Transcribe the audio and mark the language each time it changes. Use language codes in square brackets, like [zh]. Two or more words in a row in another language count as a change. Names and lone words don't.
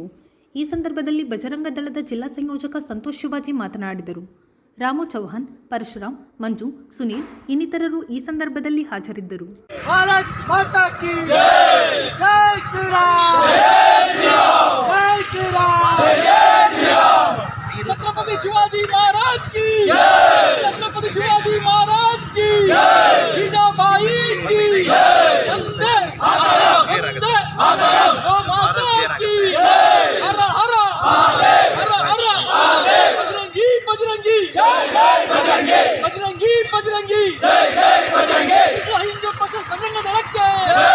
[kn] ಈ ಸಂದರ್ಭದಲ್ಲಿ ಬಜರಂಗ ದಳದ ಜಿಲ್ಲಾ ಸಂಯೋಜಕ ಸಂತೋಷ್ ಶಿವಾಜಿ ಮಾತನಾಡಿದರು. ರಾಮು ಚೌಹಾಣ್, ಪರಶುರಾಮ್, ಮಂಜು, ಸುನೀಲ್ ಇನ್ನಿತರರು ಈ ಸಂದರ್ಭದಲ್ಲಿ ಹಾಜರಿದ್ದರು. [hi] भारत माता की जय, जय श्रीराम, जय श्रीराम, जय श्रीराम, जय श्रीराम. छत्रपति शिवाजी महाराज की जय, छत्रपति शिवाजी महाराज की जय, जीजाबाई की जय, वंदे वंदे गौ माता की जय, हर हर हर हर बजरंगी बजरंगी जय जय बजरंगी बजरंगी बजरंगी जय जय बजरंगी विश्व हिंदू परिषद बजरंग दल के